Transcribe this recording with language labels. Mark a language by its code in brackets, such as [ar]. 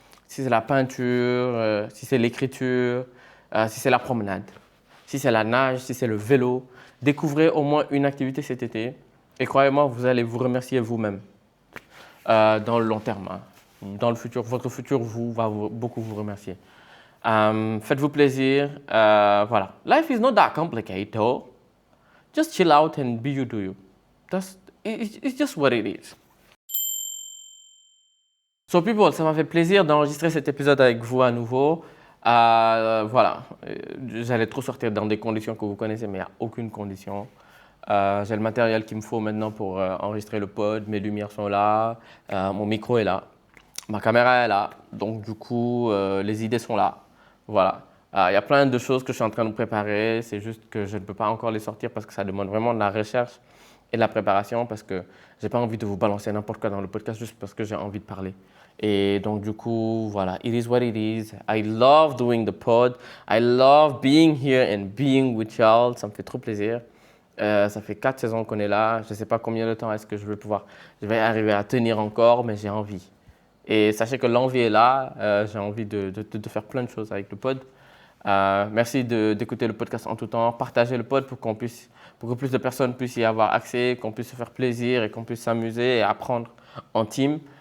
[fr] si c'est la peinture, si c'est l'écriture, si c'est la promenade, si c'est la nage, si c'est le vélo. Découvrez au moins une activité cet été et croyez-moi, vous allez vous remercier vous-même dans le long terme. Hein. Dans le futur, votre futur va beaucoup vous remercier. Faites-vous plaisir. Voilà. [en] Life is not that complicated. Just chill out and be you do you. It's just what it is. So people, [fr] ça m'a fait plaisir d'enregistrer cet épisode avec vous à nouveau. Voilà, j'allais trop sortir dans des conditions que vous connaissez, mais il n'y a aucune condition. J'ai le matériel qu'il me faut maintenant pour enregistrer le pod, mes lumières sont là, mon micro est là, ma caméra est là, donc du coup, les idées sont là. Voilà. Il y a plein de choses que je suis en train de préparer, c'est juste que je ne peux pas encore les sortir parce que ça demande vraiment de la recherche et de la préparation parce que je n'ai pas envie de vous balancer n'importe quoi dans le podcast juste parce que j'ai envie de parler. Et donc du coup, voilà, [en] it is what it is. I love doing the pod. I love being here and being with y'all. [fr] Ça me fait trop plaisir. Ça fait 4 saisons qu'on est là. Je ne sais pas combien de temps est-ce que je vais arriver à tenir encore, mais j'ai envie. Et sachez que l'envie est là. J'ai envie de faire plein de choses avec le pod. Merci d'écouter le podcast en tout temps. Partagez le pod pour que plus de personnes puissent y avoir accès, qu'on puisse se faire plaisir et qu'on puisse s'amuser et apprendre en team.